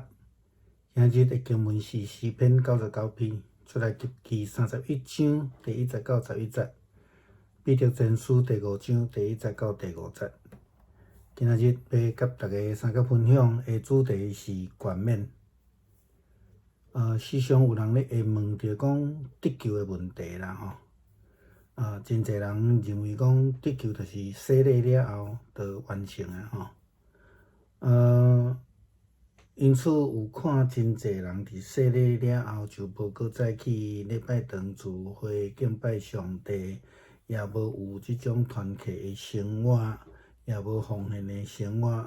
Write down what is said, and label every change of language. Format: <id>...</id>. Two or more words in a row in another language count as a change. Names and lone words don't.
<nan>今日的经文是诗篇99篇，出来及记31章第1节到11节，彼得前书第5章第1节到第5节。今日要甲大家三个分享的主题是冠冕。时常有人咧会问着讲得救的问题啦吼。真侪人认为讲得救就是洗礼了后就完成啊吼。因此有看真侪人伫洗礼了后就无搁再去礼拜堂聚会敬拜上帝，也无有即种团契的生活，也无奉献的生活。</nan>